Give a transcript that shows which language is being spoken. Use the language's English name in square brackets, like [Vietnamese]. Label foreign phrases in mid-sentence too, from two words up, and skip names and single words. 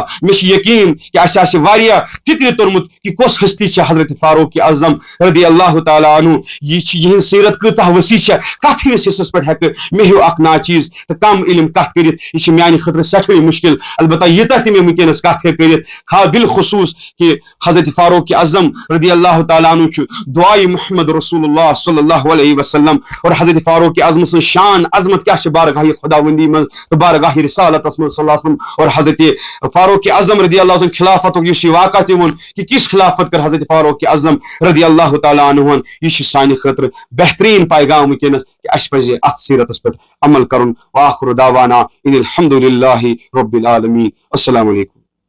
[Kashmiri] مےٚ چھُ یقیٖن کہِ اَسہِ آسہِ واریاہ فکرِ توٚرمُت کہ کۄس ہستی چھِ حضرت فاروق اعظم [Arabic] رضی اللہ تعالیٰ عنہ. [Kashmiri] یہِ چھِ یِہنٛز سیرت کۭژاہ وسیع چھےٚ کتھ ہِوِس حصس پٮ۪ٹھ ہیٚکہٕ مےٚ ہیوٗ اکھ ناچیٖز تہٕ کم علم کتھ کٔرِتھ. یہِ چھِ میانہِ خٲطرٕ سٮ۪ٹھٕے مُشکل. البتہ ییٖژاہ تہِ مےٚ ؤنکیٚنس کتھ ہیٚکہِ کٔرِتھ بالخصوٗص کہ حضرت فاروق اعظم [Arabic] رضی اللہ تعالیٰ عنہ [Kashmiri] چھُ دعائے [Arabic] محمد رسول اللہ صلی اللہ علیہ وسلم. [Kashmiri] اور حضرت فاروق اعظم سٕنٛز شان عظمت کیاہ چھِ بارگاہ خداوندی منٛز تہٕ بارگاہ رسالتس منٛز [Arabic] صلی اللہ علیہ وسلم. [Kashmiri] اور حضرت فاروق اعظم [Arabic] رضی اللہ عنہ [Kashmiri] خلافت یُس یہِ واقعہ تہِ ووٚن کہ کِژھ خلافت کٔر حضرت فاروق اعظم [Arabic] رضی اللہ تعالیٰ [Kashmiri] عنہن. یہِ چھُ سانہِ خٲطرٕ بہتریٖن پیغام ونکیٚنس کہ اَسہِ پزِ اتھ سیرتس پٮ۪ٹھ عمل کرُن. [Arabic] وآخر دعوانا ان الحمد للہ رب العالمین. السلام علیکم.